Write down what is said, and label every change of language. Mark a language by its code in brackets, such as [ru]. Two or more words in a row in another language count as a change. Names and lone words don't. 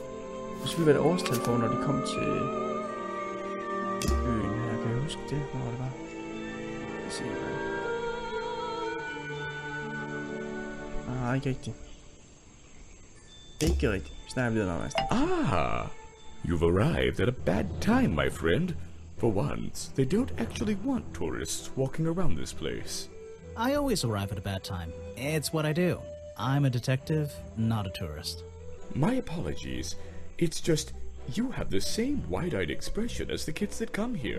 [da] Det skulle være et årstal for, når de kom til øen her. Kan jeg huske det? Hvor det var? Jeg ser ikke rigtigt. Ikke rigtigt. Vi snakker videre om næsten. Ah! [en] You've arrived at a bad time, my friend. For once, they don't actually want tourists walking around this place. I always arrive at a bad time. It's what I do. I'm a detective, not a tourist. My apologies. It's just, you have the same wide-eyed expression as the kids that come here.